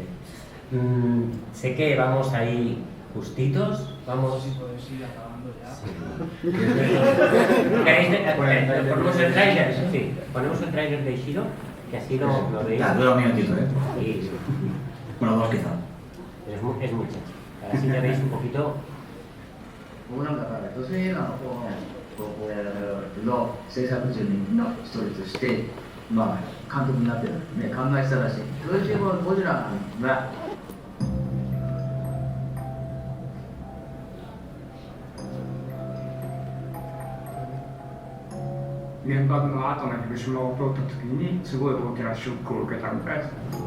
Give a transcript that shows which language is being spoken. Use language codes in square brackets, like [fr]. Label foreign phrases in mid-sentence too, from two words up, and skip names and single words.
[es] Sé que vamos ahí justitos, vamos... Sí, podéis ir acabando ya. ¿Queréis ponemos el tráiler? Sí, ponemos el tráiler de Ishiro, que así lo veis. Dura un minutito, ¿eh? Sí. Bueno, dos quizá. Es mucho. Así ya veis un poquito... [ja] 僕なんか女性映画の方の制作陣の一人として、まあ、監督になってるね、考えてたらしい。それでゴジラが原爆の後の広島を通った時にすごい大きなショックを受けたみたいです。